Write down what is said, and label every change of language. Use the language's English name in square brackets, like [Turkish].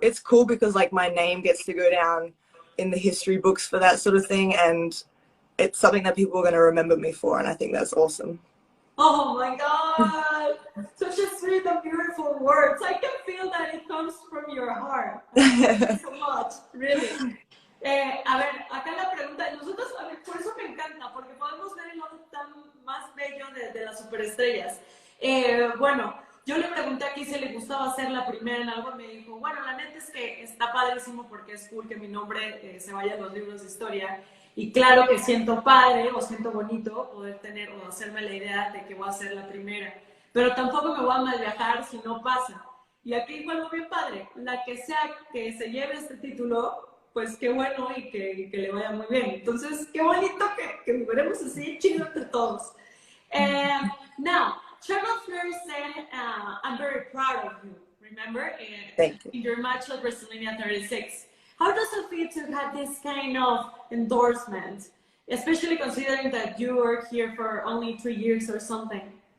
[English] It's cool because like my name gets to go down in the history books for that sort of thing, and it's something that people are going to remember me for, and I think that's awesome. Oh my God! Such a sweet and beautiful words. I can feel that it comes from your heart. Thank you so much, really. [Spanish] A ver, acá la pregunta, nosotros, a ver, por eso me encanta, porque podemos ver el lado tan más bello de las superestrellas. Bueno, yo le pregunté aquí si le gustaba ser la primera en algo, y me dijo, bueno, la neta es que está padrísimo porque es cool que mi nombre se vaya a los libros de historia. Y claro que siento padre o siento bonito poder tener o hacerme la idea de que voy a ser la primera. Pero tampoco me voy a mal viajar si no pasa. Y aquí igual bien padre. La que sea que se lleve este título, pues qué bueno y que le vaya muy bien. Entonces, qué bonito que veremos así chido entre todos. [English] Now, Charlotte Flair said, I'm very proud of you. Remember? Thank you. In your match at WrestleMania 36. How does it feel to have this kind of endorsement, especially considering that you were here for only 3 years or something?